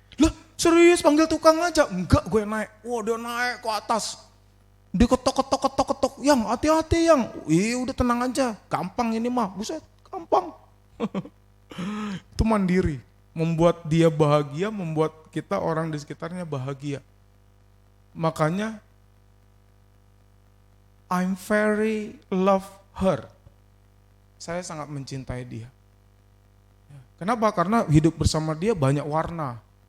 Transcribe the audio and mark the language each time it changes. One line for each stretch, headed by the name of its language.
Indonesian: Lah serius panggil tukang aja? Enggak gue yang naik. Wah dia naik ke atas. Dia ketok, yang hati-hati yang, udah tenang aja, gampang ini mah, buset, gampang. Itu mandiri, membuat dia bahagia, membuat kita orang di sekitarnya bahagia.
English: Makanya, I'm very love her.
Indonesian: Saya sangat mencintai dia. Kenapa? Karena hidup bersama dia banyak warna.